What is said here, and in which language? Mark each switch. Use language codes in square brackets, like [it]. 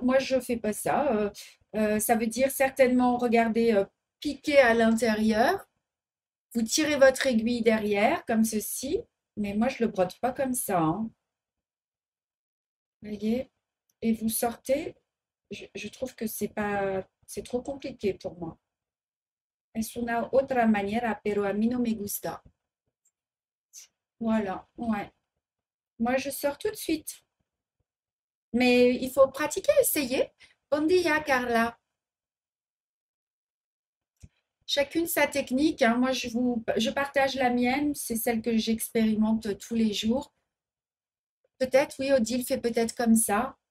[fr] Moi, je fais pas ça. Ça veut dire certainement, regardez, piquer à l'intérieur. Vous tirez votre aiguille derrière, comme ceci. Mais moi, je le brode pas comme ça, hein. Voyez? Et vous sortez. Je trouve que c'est pas, c'est trop compliqué pour moi. [es] Es una otra manera, pero a mí no me gusta. [fr] Voilà, ouais. Moi, je sors tout de suite. Mais il faut pratiquer, essayer. Bon dia, Carla. Chacune sa technique, hein. Moi, je partage la mienne. C'est celle que j'expérimente tous les jours. Peut-être, oui, Odile fait peut-être comme ça.